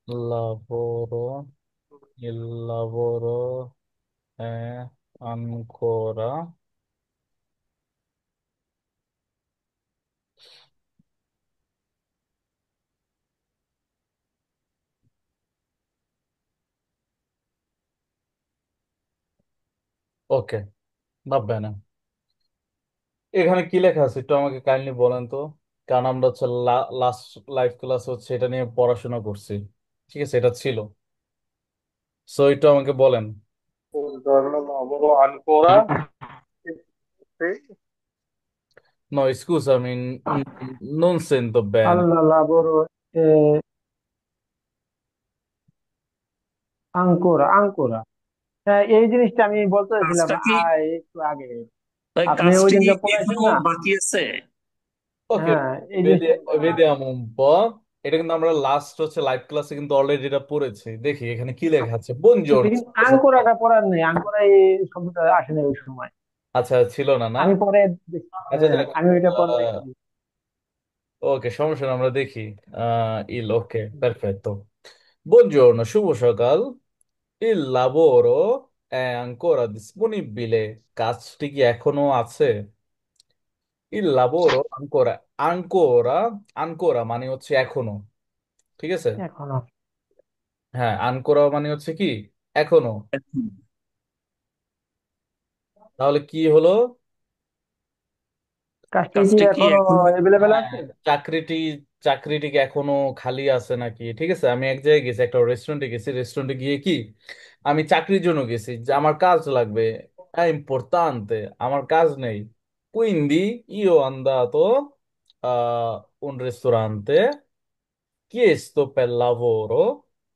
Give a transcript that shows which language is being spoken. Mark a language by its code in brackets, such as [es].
[it] lavoro, il lavoro è ancora ওকে, va bene। [bn] এখানে কি লেখা আছে একটু আমাকে কাইন্ডলি বলেন তো। কারণ আমরা লাস্ট লাইভ ক্লাস এটা নিয়ে পড়াশোনা করছি, ঠিক আছে? এটা ছিল। সো একটু আমাকে বলেন। [it] Buongiorno, lavoro ancora. Sì. No, scusami, non sento bene. Al lavoro ancora, ancora। [bn] হ্যাঁ, এই জিনিসটা আমি বলতে চাইছিলাম কাজটা কি, একটু আগে। ভাই আপনি ওই কাজটি দিন কি যা পড়াইছেন এখনো না। বাকি আছে? ওকে, হ্যাঁ, এই জিনিসটাই বললাম। [it] vediamo un po'। [bn] এটা কিন্তু আমরা লাস্ট লাইভ ক্লাসে কিন্তু অলরেডি এটা পড়েছি। দেখি এখানে কি লেখা আছে। আচ্ছা, [it] বনজোর্নো। [bn] কিন্তু আঙ্কোরাটা পড়ার নেই, আঙ্কোরা এই শব্দটা আসে না ওই সময়। আচ্ছা, ছিল না না? আমি পরে আচ্ছা হ্যাঁ, যাক, আমি ওইটা পরে দেখছি। ওকে, সমস্যা না, আমরা দেখি। ওকে, পারফেক্টো। বুongiorno, শুভ সকাল। [it] Il lavoro è ancora disponibile। [bn] কাজটি কি এখনো আছে? [it] Il lavoro ancora, ancora, ancora [bn] মানে এখনো, ঠিক আছে? এখনো। হ্যাঁ, আনকোরা মানে কি এখনো। এখন। তাহলে কি হলো? কাজটি কি কাজটি কি এখনো এখনো? অ্যাভেলেবেল হ্যাঁ, আছে? চাকরিটি চাকরিটি কি এখনো খালি আছে নাকি? ঠিক আছে, আমি এক জায়গায় গেছি, একটা রেস্টুরেন্টে গেছি। রেস্টুরেন্টে গিয়ে কি আমি চাকরির জন্য গেছি, যে আমার কাজ লাগবে, ইম্পর্টান্তে, আমার কাজ নেই। [it] quindi io ho andato a un ristorante, chiesto per lavoro।